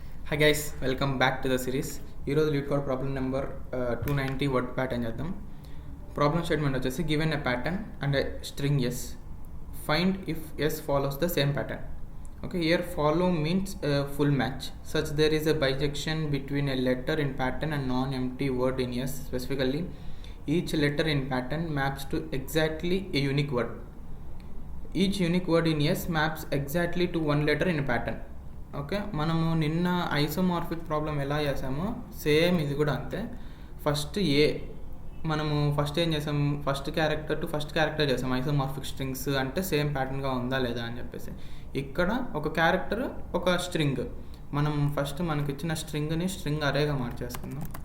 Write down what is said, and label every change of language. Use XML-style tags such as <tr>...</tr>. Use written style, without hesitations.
<en>Hi guys, welcome back to the series.</en> <te>ఈరోజు lead code problem number 290 word pattern చేద్దాం. Problem statement వచ్చేసి</te> <en>Given a pattern and a string S, find if S follows the same pattern. Okay, here follow means full match. Such there is a bijection between a letter in pattern and non-empty word in yes. Specifically, each letter in pattern maps to exactly a unique word. Each unique word in yes maps exactly to one letter in a pattern.</en> <te>Okay, మనము నిన్న isomorphic problem ఎలా చేసామో same ఇది కూడా అంతే. First మనము first ఏం చేసాం, first character to first character చేసాం. ఐసోమార్ఫిక్ స్ట్రింగ్స్ అంటే సేమ్ ప్యాటర్న్గా ఉందా లేదా అని చెప్పేసి. ఇక్కడ ఒక క్యారెక్టర్ ఒక స్ట్రింగ్, మనం ఫస్ట్ మనకి ఇచ్చిన స్ట్రింగ్ని స్ట్రింగ్ అరేగా మార్చేసుకుందాం.</te>